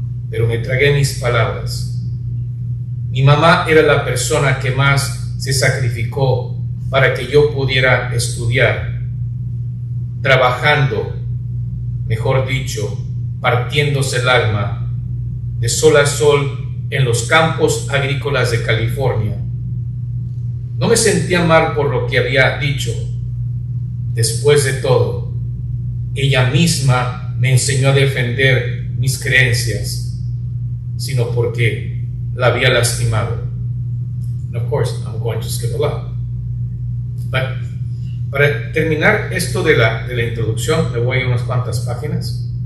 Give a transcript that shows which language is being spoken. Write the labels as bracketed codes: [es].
[es] Pero me tragué mis palabras. Mi mamá era la persona que más se sacrificó para que yo pudiera estudiar, trabajando, mejor dicho, partiéndose el alma, de sol a sol en los campos agrícolas de California. No me sentía mal por lo que había dicho. Después de todo, ella misma me enseñó a defender mis creencias, sino porque la había lastimado. [en] And of course, I'm going to skip a lot. [es] But, para terminar esto de la introducción, le voy a unas cuantas páginas.